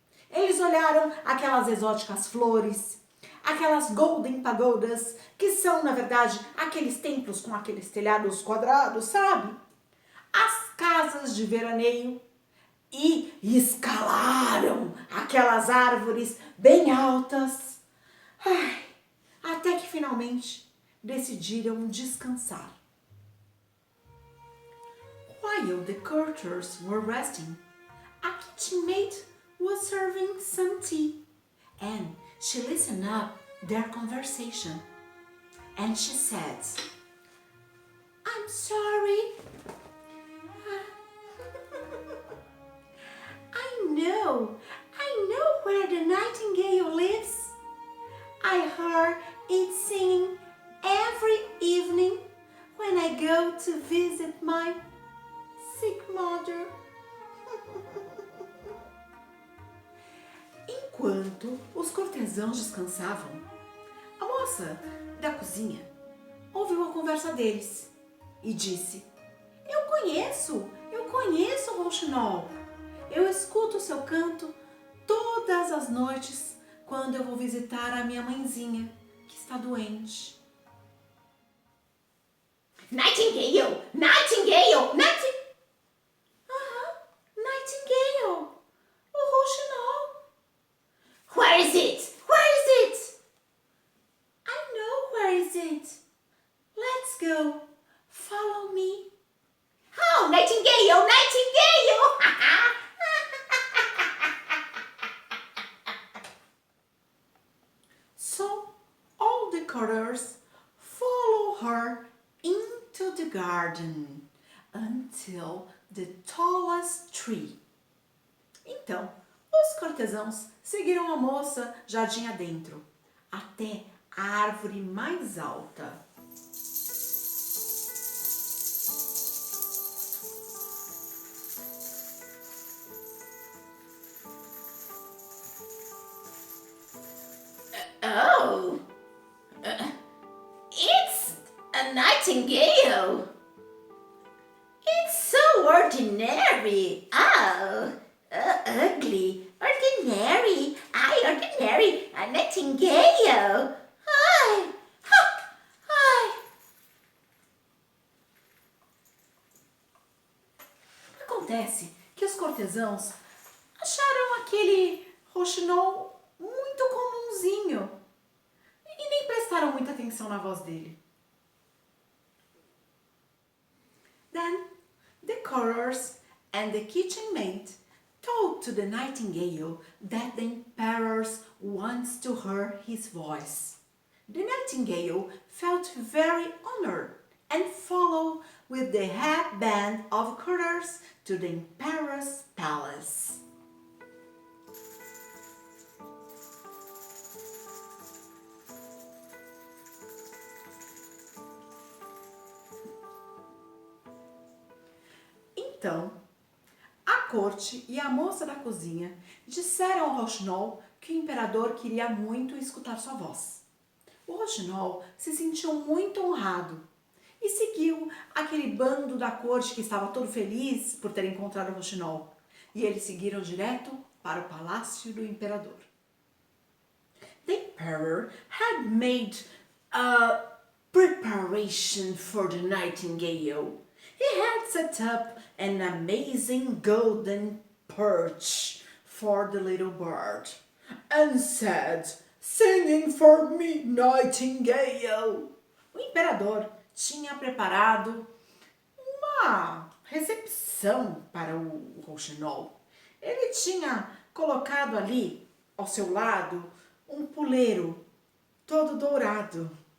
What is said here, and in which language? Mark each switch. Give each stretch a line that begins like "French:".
Portuguese: Eles olharam aquelas exóticas flores, aquelas
English: golden pagodas,
Portuguese: que são, na verdade, aqueles templos com aqueles telhados quadrados, sabe? As casas de veraneio e escalaram aquelas árvores bem altas. Ai, até que finalmente decidiram descansar.
English: While the courtiers were resting, a kitchen maid was serving some tea, and she listened up their conversation. And she said, "I'm sorry. I know where the nightingale lives. I heard it singing every evening when I go to visit my sick mother."
Portuguese: Enquanto os cortesãos descansavam, a moça da cozinha ouviu a conversa deles e disse: Eu conheço o rouxinol. Eu escuto o seu canto todas as noites quando eu vou visitar a minha mãezinha, que está doente."
English: Nightingale! Nightingale! Nightingale!
Portuguese: Nightingale! O rouxinol!
English: Where is it? Where is it? I know where is it. Let's go. Follow me. Oh, Nightingale! Nightingale! So all the courtiers follow her into the garden until the tallest tree.
Portuguese: Então, os cortesãos seguiram a moça jardim adentro, até a árvore mais alta.
English: Oh, it's a nightingale. It's so ordinary. Oh, ugly, ordinary. Ordinary, a nightingale. Ai, ai.
Portuguese: Acontece que os cortesãos acharam aquele rouxinol muito comumzinho e nem prestaram muita atenção na voz dele.
English: Then the courtiers and the kitchen maid told to the nightingale that the emperor wants to hear his voice. The nightingale felt very honored and followed with the head band of courtiers to the emperor's palace.
Portuguese: Então, a corte e a moça da cozinha disseram ao rouxinol que o imperador queria muito escutar sua voz. O rouxinol se sentiu muito honrado e seguiu aquele bando da corte que estava todo feliz por ter encontrado o rouxinol. E eles seguiram direto para o palácio do imperador.
English: The emperor had made a preparation for the nightingale. He had set up an amazing golden perch for the little bird and said, "Singing for me, Nightingale."
Portuguese: O imperador tinha preparado uma recepção para o rouxinol. Ele tinha colocado ali, ao seu lado, um puleiro todo dourado.